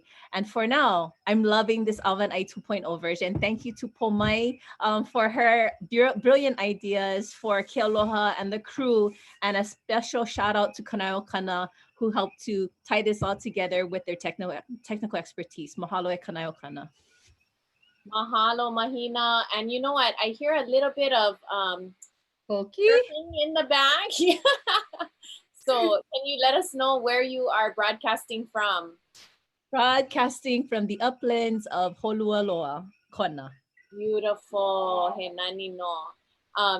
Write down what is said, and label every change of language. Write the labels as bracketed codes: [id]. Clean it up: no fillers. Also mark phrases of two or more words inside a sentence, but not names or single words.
[en] And for now, I'm loving this Awa and Ai 2.0 version. Thank you to Pomai for her brilliant ideas, for Kealoha and the crew, and a special shout out to Kanaiokana, who helped to tie this all together with their technical expertise. [haw] Mahalo e Kanaiokana. [en] Mahalo, Mahina. And you know what? I hear a little bit of Koki in the back. So can you let us know where you are broadcasting from? Broadcasting from the uplands of Holualoa, Kona. Beautiful. [haw] He nani no.